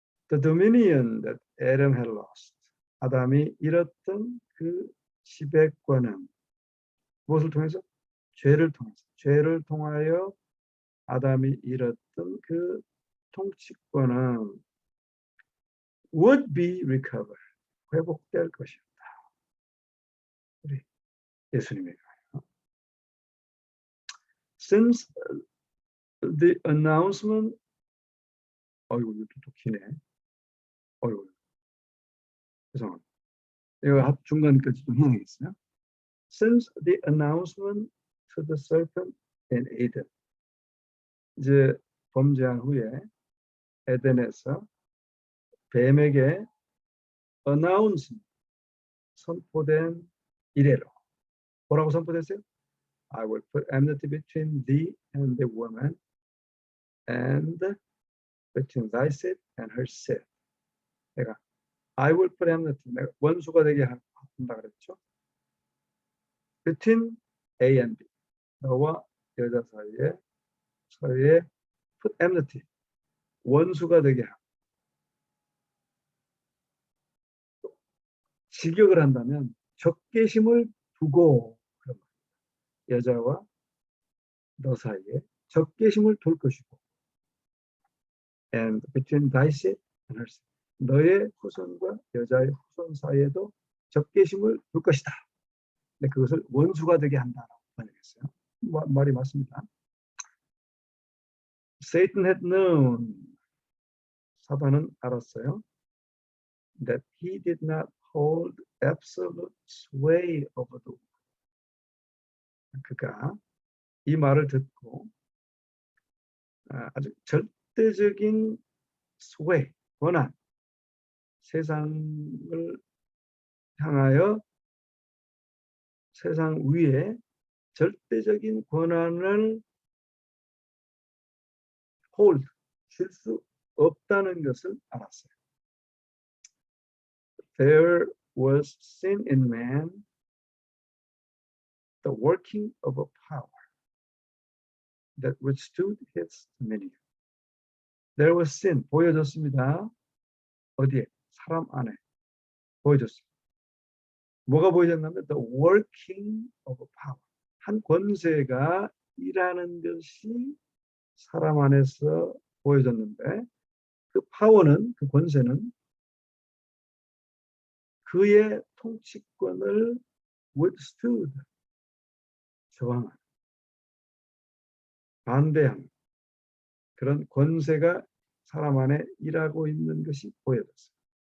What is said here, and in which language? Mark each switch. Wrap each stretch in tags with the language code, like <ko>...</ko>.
<en>The dominion that Adam had lost.</en> <ko>아담이 잃었던 그 지배권은 무엇을 통해서? 죄를 통해서. 죄를 통하여 아담이 잃었던 그 통치권은</ko> <en>would be recovered.</en> <ko>회복될 것이었다. 우리 예수님의 가요.</ko> <en>Since the announcement,</en> <ko>어이구 이것도 기네. 어이구 죄송합니다. 이거 중간까지 좀 해야 되겠어요.</ko> <en>Since the announcement to the serpent in Eden.</en> <ko>이제 범죄한 후에 에덴에서 뱀에게 announce 선포된 이래로 뭐라고 선포됐어요?</ko> <en>I will put enmity between thee and the woman and between thy seed and her seed.</en> <ko>내가</ko> <en>I will put enmity,</en> <ko>내가 원수가 되게 한다 그랬죠.</ko> <en>Between A and B,</en> <ko>너와 여자 사이에</ko> <en>put enmity,</en> <ko>원수가 되게 하고. 직역을 한다면 적개심을 두고 그런 거예요. 여자와 너 사이에 적개심을 둘 것이고</ko> <en>and between thy seed and her seed,</en> <ko>너의 후손과 여자의 후손 사이에도 적개심을 둘 것이다. 근데 그것을 원수가 되게 한다라고 번역했어요. 말이 맞습니다.</ko> <en>Satan had known,</en> <ko>사단은 알았어요.</ko> <en>That he did not hold absolute sway over the world.</en> <ko>그가 이 말을 듣고 아주 절대적인 sway, 권한, 세상을 향하여 세상 위에 절대적인 권한을 hold, 줄 수 없다는 것을 알았어요.</ko> <en>There was sin in man, the working of a power that withstood his dominion. There was sin,</en> <ko>보여졌습니다. 어디에? 사람 안에 보여졌습니다. 뭐가 보여졌냐면</ko> <en>the working of a power,</en> <ko>한 권세가 일하는 것이 사람 안에서 보여졌는데 그 파워는, 그 권세는 그의 통치권을 withstood, 저항한, 반대한 그런 권세가 사람 안에 일하고 있는 것이 보여졌어요.</ko>